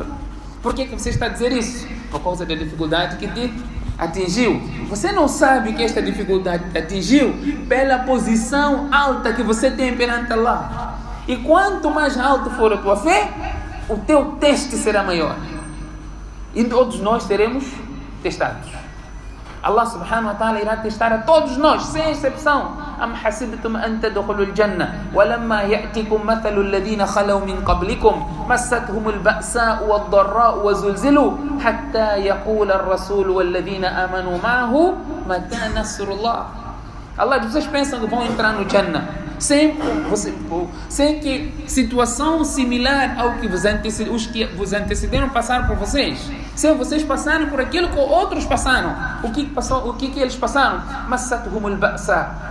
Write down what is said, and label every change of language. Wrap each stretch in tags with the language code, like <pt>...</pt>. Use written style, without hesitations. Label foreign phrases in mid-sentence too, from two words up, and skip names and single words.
<pt>Por que você está a dizer isso? Por causa da dificuldade que te atingiu. Você não sabe que esta dificuldade te atingiu pela posição alta que você tem perante Allah. E quanto mais alto for a tua fé, o teu teste será maior. E todos nós seremos testados. Allah</pt> <ar>سبحانه وتعالى</ar> <pt>irá testar a todos nós, sem exceção.</pt> <ar>أم حسبتم أن تدخلوا الجنة ولما يأتكم مثل الذين خلوا من قبلكم مستهم البأساء والضراء وزلزلوا حتى يقول الرسول والذين آمنوا معه متى نصر الله.</ar> <pt>Allah, vocês pensam que vão entrar no Jannah sem que situação similar ao que os que vos antecederam passaram por vocês, sem vocês passarem por aquilo que outros passaram. o que passou, o que eles passaram?</pt> <ar>مستهم البأساء.</ar>